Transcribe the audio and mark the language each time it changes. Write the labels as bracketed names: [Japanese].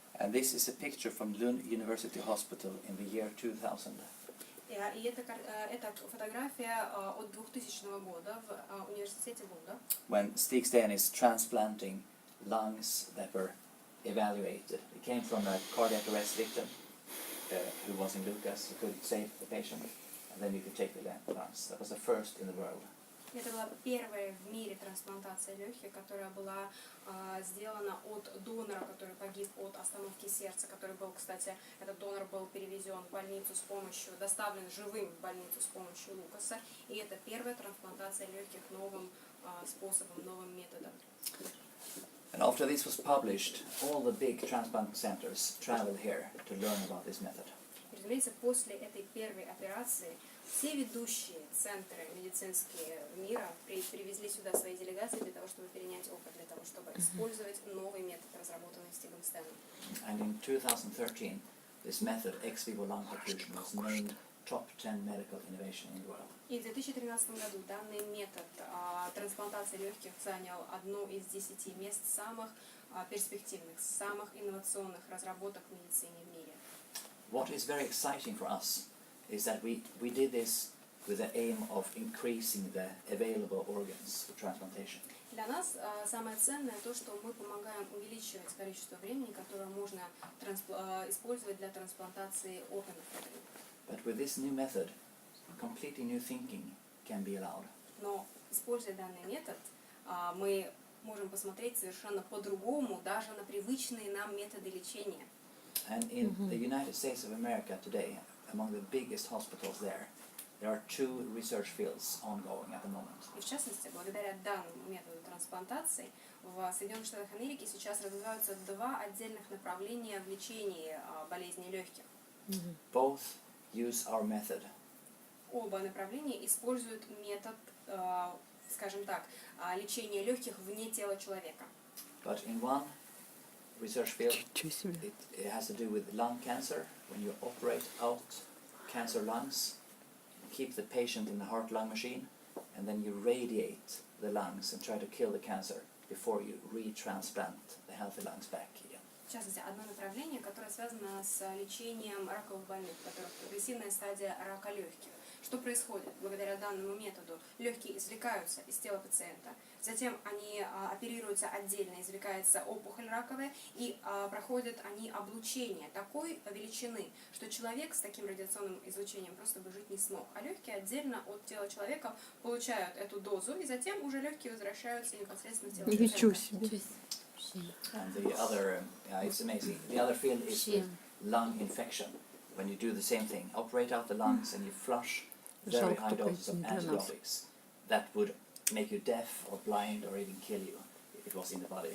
[English] And this is a picture from Lund University Hospital in the year 2000. [Russian] И это фотография от 2000 года в университете Лунда. [English] When Stig Stene is transplanting lungs that were evaluated. It came from a cardiac arrest victim who was in Lucas, who could save the patient, and then you could take the lungs. That was the first in the world. [Russian] Это была первая в мире трансплантация легких, которая была сделана от донора, который погиб от остановки сердца, который был, кстати, этот донор был перевезен в больницу с помощью, доставлен живым в больницу с помощью Лукаса, и это первая трансплантация легких новым способом, новым методом. [English] And after this was published, all the big transplant centers traveled here to learn about this method. [Russian] Разумеется, после этой первой операции все ведущие центры медицинские мира привезли сюда свои делегации для того, чтобы перенять опыт, для того, чтобы использовать новый метод, разработанный Стигом Стеном. [English] And in 2013, this method, ex vivo lung perfusion, was named top 10 medical innovation in the world. [Russian] И в 2013 году данный метод трансплантации легких занял одно из 10 мест самых перспективных, самых инновационных разработок в медицине в мире. [English] What is very exciting for us is that we did this with the aim of increasing the available organs for transplantation. [Russian] Для нас самое ценное то, что мы помогаем увеличивать количество времени, которое можно использовать для трансплантации органов. [English] But with this new method, completely new thinking can be allowed. [Russian] Но, используя данный метод, мы можем посмотреть совершенно по-другому даже на привычные нам методы лечения. [English] And in the United States of America today, among the biggest hospitals there are 2 research fields ongoing at the moment. [Russian] И в частности, благодаря данному методу трансплантации, в Соединенных Штатах Америки сейчас развиваются 2 отдельных направления в лечении болезни легких. [English] Both use our method. [Russian] Оба направления используют метод, скажем так, лечения легких вне тела человека. [English] But in one research field, [Russian] Ничего себе. [English] it has to do with lung cancer. When you operate out cancer lungs, keep the patient in the heart-lung machine, and then you radiate the lungs and try to kill the cancer before you retransplant the healthy lungs back again. [Russian] В частности, одно направление, которое связано с лечением раковых больных, у которых прогрессивная стадия рака легких. Что происходит? Благодаря данному методу легкие извлекаются из тела пациента, затем они оперируются отдельно, извлекается опухоль раковая, и проходят они облучение такой величины, что человек с таким радиационным излучением просто бы жить не смог. А легкие отдельно от тела человека получают эту дозу, и затем уже легкие возвращаются непосредственно в тело Ничего пациента. себе. [English] And the other, it's amazing. The other field is with lung infection. When you do the same thing, operate out the lungs and you flush very high doses of antibiotics that would make you deaf or blind or even kill you if it was in the body.